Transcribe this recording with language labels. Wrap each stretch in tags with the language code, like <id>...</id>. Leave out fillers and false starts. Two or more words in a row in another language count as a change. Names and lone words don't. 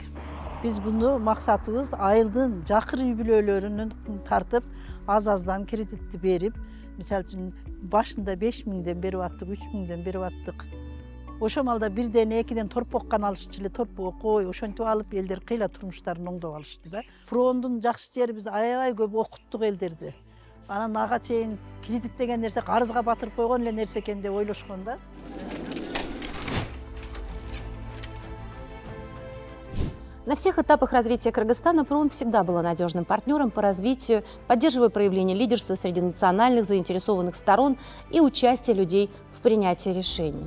<ky>Биз буну максатыбыз айылдын жакыр үй бүлөлөрүнүн тартып, аз-аздан кредитти берип, мисалы үчүн башында 5 000ден берип аттык, 3 000ден берип аттык. Ошо малда 1ден 2ден торпок гана алышчу эле, торпок кой, ошентип алып элдер кыйла турмуштарын оңдоп алышты да. ПРООНдун жакшы жери биз аябай көп окуттук элдерди. Анан ага чейин кредит деген нерсе карызга батырып койгон эле нерсе экен деп ойлошкон да.</ky> <ru>На всех этапах развития Кыргызстана ПРООН всегда была надежным партнером по развитию, поддерживая проявление лидерства среди национальных заинтересованных сторон и участие людей в принятии решений.</ru>